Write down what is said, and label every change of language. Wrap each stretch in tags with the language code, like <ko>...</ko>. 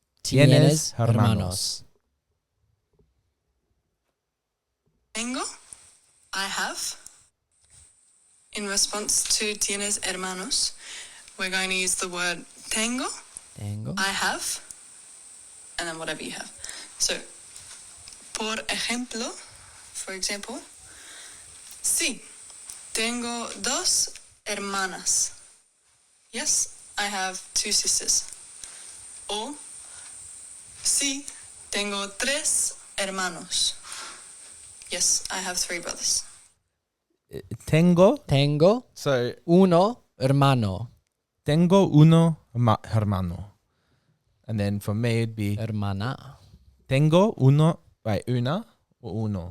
<es>Tienes hermanos. tengo,</es> <en>I have. In response to</en> <es>tienes hermanos,</es> <en>we're going to use the word tengo,</en> <es>Tengo.</es> <en>I have, and then whatever you have.</en> <es>So, por ejemplo,</es> <en>for example,</en> <es>sí, tengo dos hermanas.</es> <en>Yes, I have two sisters.</en> <es>O, sí, tengo tres hermanos.</es> <en>Yes, I have three brothers.</en> <es>Tengo. Tengo</es> <en>So</en> <es>uno hermano. tengo uno hermano.</es> <en>And then for me it'd be</en> <es>Hermana. tengo uno.</es> <en>Wait, una or uno?</en>